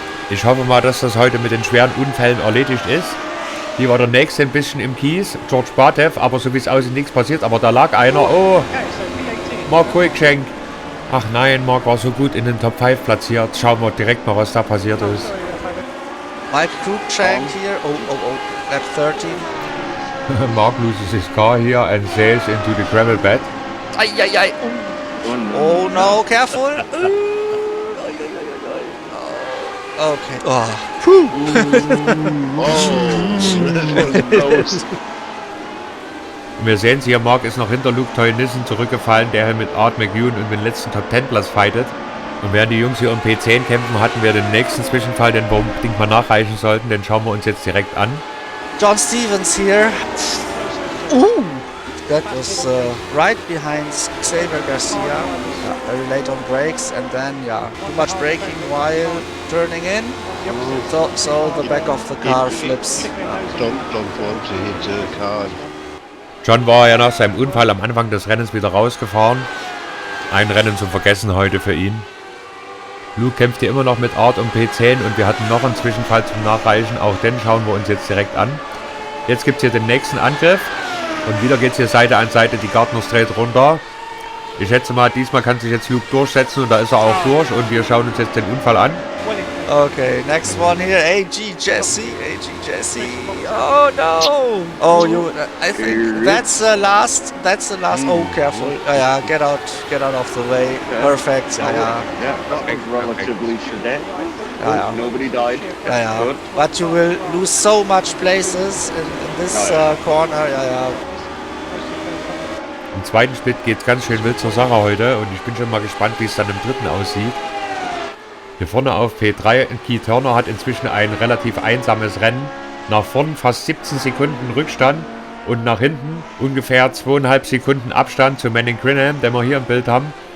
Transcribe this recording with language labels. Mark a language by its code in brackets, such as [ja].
[en] Ich hoffe mal, dass das heute mit den schweren Unfällen erledigt ist. Hier war der nächste ein bisschen im Kies, George Batev, aber so wie es aussieht, nichts passiert. Aber da lag einer. Oh, Mark Cruikshank Ach nein, Mark war so gut in den Top 5 platziert. Schauen wir direkt mal, was da passiert ist. Mike Cruikshank here. Oh, lap 13. Mark loses his car here and sails into the gravel bed. Ay. Oh no, careful. Okay. Oh. [de] Und wir sehen es hier, Mark ist noch hinter Luke Toynissen zurückgefallen, der hier mit Art McEwen um den letzten Top 10 Platz fightet. Und während die Jungs hier um P10 kämpfen, hatten wir den nächsten Zwischenfall, den wir unbedingt mal nachreichen sollten. Den schauen wir uns jetzt direkt an. [en] John Stevens here. That was right behind Xavier Garcia. Very late on brakes and then too much braking while turning in. So the back of the car flips. Don't want to hit the car. [de] John war ja nach seinem Unfall am Anfang des Rennens wieder rausgefahren. Ein Rennen zum Vergessen heute für ihn. Luke kämpft hier immer noch mit Art um P10 und wir hatten noch einen Zwischenfall zum Nachreichen. Auch den schauen wir uns jetzt direkt an. Jetzt gibt es hier den nächsten Angriff. Und wieder geht es hier Seite an Seite die Gardner Straight runter. Ich schätze mal, diesmal kann sich jetzt Luke durchsetzen und da ist er auch durch. Und wir schauen uns jetzt den Unfall an. [en] Okay, next one here, AG Jesse. Oh no! Oh, I think that's the last. Oh, careful! Get out of the way. Perfect. Relatively sedate. Nobody died. Good. But you will lose so much places in this corner. [de] Im zweiten Split geht es ganz schön wild zur Sache heute und ich bin schon mal gespannt, wie es dann im dritten aussieht. Hier vorne auf P3, Keith Turner hat inzwischen ein relativ einsames Rennen. Nach vorn fast 17 Sekunden Rückstand und nach hinten ungefähr 2,5 Sekunden Abstand zu Manning Grinham, den wir hier im Bild haben.